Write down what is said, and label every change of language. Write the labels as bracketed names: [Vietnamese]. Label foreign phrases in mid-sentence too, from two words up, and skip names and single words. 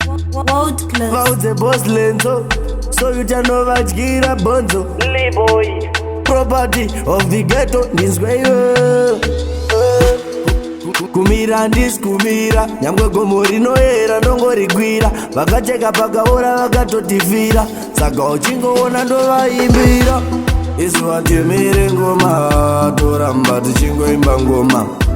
[English] World class. [Shona] Vaudze boss Lenzo, [English] so you can know [Shona] vadyira bonzo. [English] Lee boy. Property of the ghetto, [Shona] ndinzwe iwe. Kumira ndisi kumira, nyangwe gomo rinoera ndongorigwira. Vakacheka pakaora vakatotifira, saka uchingoona ndovaimbira. Isu vatemere ngoma, toramba tichingoimba ngoma.